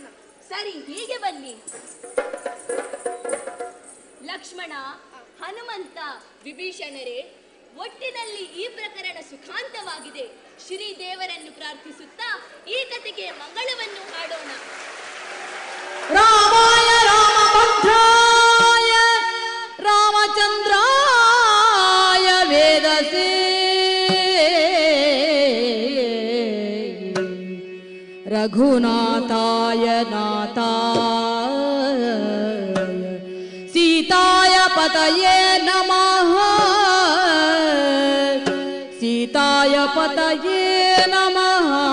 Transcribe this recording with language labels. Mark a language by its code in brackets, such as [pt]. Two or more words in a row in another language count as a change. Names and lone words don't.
[kn] ಸರಿ, ಹೀಗೆ ಬನ್ನಿ. ಲಕ್ಷ್ಮಣ, ಹನುಮಂತ, ವಿಭೀಷಣರೇ, ಒಟ್ಟಿನಲ್ಲಿ ಈ ಪ್ರಕರಣ ಸುಖಾಂತವಾಗಿದೆ. ಶ್ರೀದೇವರನ್ನು ಪ್ರಾರ್ಥಿಸುತ್ತಾ ಈ ಕಥೆಗೆ ಮಂಗಳವನ್ನು ಹಾಡೋಣ. [sa] ರಾಮಾಯ ರಾಮಭದ್ರಾಯ ರಾಮಚಂದ್ರಾಯ ವೇದಸೇ ರಘುನಾಥಾಯ ನಾಥಾಯ ಸೀತಾಯ ಪತಯೇ ನಮಃ ಸೀತಾಯ ಪತಯೇ ನಮಃ